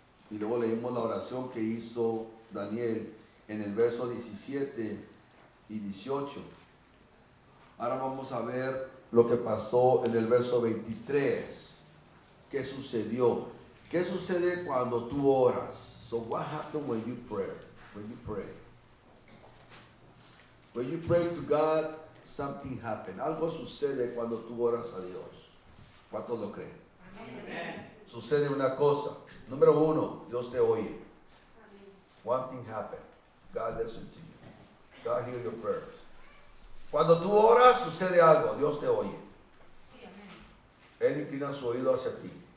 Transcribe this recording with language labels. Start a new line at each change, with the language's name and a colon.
Spanish: Y luego leímos la oración que hizo Daniel en el verso 17 y 18. Ahora vamos a ver lo que pasó en el verso 23. ¿Qué sucedió? ¿Qué sucede cuando tú oras?
English: So what happened when you pray? When you pray. When you pray to God, something happened.
Spanish: Algo sucede cuando tú oras a Dios. ¿Cuántos lo creen? Amen. Sucede una cosa. Número uno, Dios te oye.
English: One thing happened. God listens to you. God hears your prayers.
Spanish: Cuando tú oras, sucede algo. Dios te oye. Él inclina su oído hacia ti.